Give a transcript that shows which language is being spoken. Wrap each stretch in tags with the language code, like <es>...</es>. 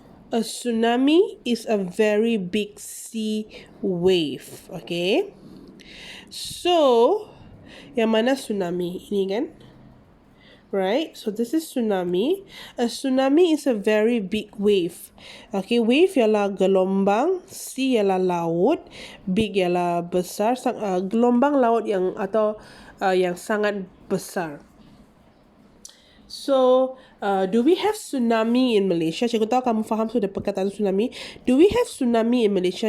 <en>A tsunami is a very big sea wave.</en> <ms>Okay. So, yang mana tsunami? Ini kan? Right?</ms> <en>So, this is tsunami. A tsunami is a very big wave.</en> <ms>Okay, wave ialah gelombang, sea ialah laut, big ialah besar, gelombang laut yang atau yang sangat besar.</ms> <en>So, do we have tsunami in Malaysia?</en> <ms>Cikgu tahu kamu faham sudah perkataan tsunami.</ms> <en>Do we have tsunami in Malaysia?</en>